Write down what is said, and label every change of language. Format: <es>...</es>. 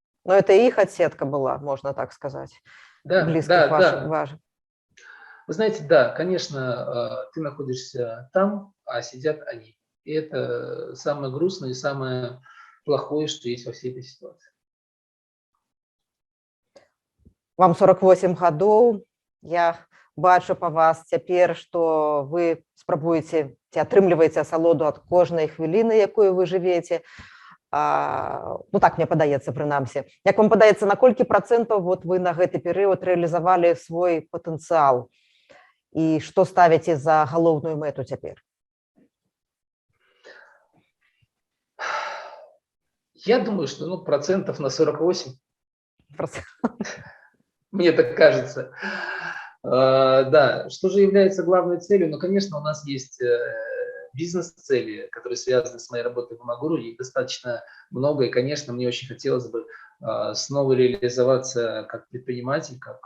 <ru>Но это их отсетка была, можно так сказать, Да, близких да, ваших. да. Вы знаете, да, конечно, ты находишься там, а сидят они. И это самое грустное и самое плохое, что есть во всей этой ситуации.</ru> <be>Вам 48 гадоў. Я бачу па вас цяпер, што вы спрабуеце ці атрымліваеце асалоду ад кожнай хвіліны, якую вы жывеце. Ну так мне падаецца, прынамсі. Як вам падаецца, на колькі працэнтаў вот вы на гэты перыяд рэалізавалі свой патэнцыял? І што ставіце за галоўную мэту цяпер?</be> <ru>Я думаю, что процентов на 48. Мне так кажется. Да, что же является главной целью? Ну, конечно, у нас есть бизнес-цели, которые связаны с моей работой в Амагуру, их достаточно много, и, конечно, мне очень хотелось бы снова реализоваться как предприниматель,</ru>